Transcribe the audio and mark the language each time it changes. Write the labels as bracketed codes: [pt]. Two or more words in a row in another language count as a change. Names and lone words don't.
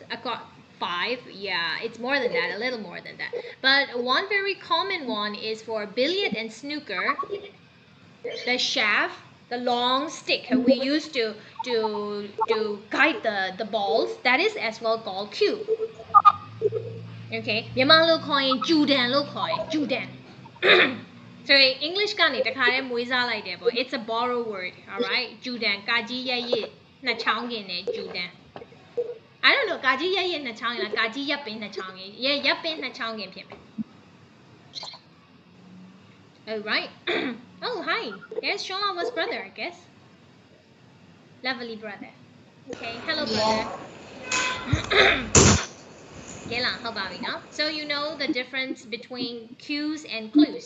[en] Five, yeah, it's more than that, a little more than that. But one very common one is for billiard and snooker. The shaft, the long stick we use to guide the balls, that is as well called cue. [my] Okay, မြန်မာလိုခေါ်ရင် Judan လို့ခေါ်ရင် Judan So English ကနေတခါတည်းမွေးစားလိုက်တယ်ပေါ့ [en] It's a borrowed word, alright [my] Judan ကာကြီးရက်ရစ်နှစ်ချောင်းကင်နဲ့ Judan [en] I don't know [my] ကာကြီးရက်ရစ်နှစ်ချောင်းကင်လားကာကြီးရပ်ပင်နှစ်ချောင်းကင်ရပ်ပင်နှစ်ချောင်းကင်ဖြစ်မယ် [en] Alright Oh hi there's Shola's brother I guess Lovely brother Okay hello brother So you know the difference between cues and clues.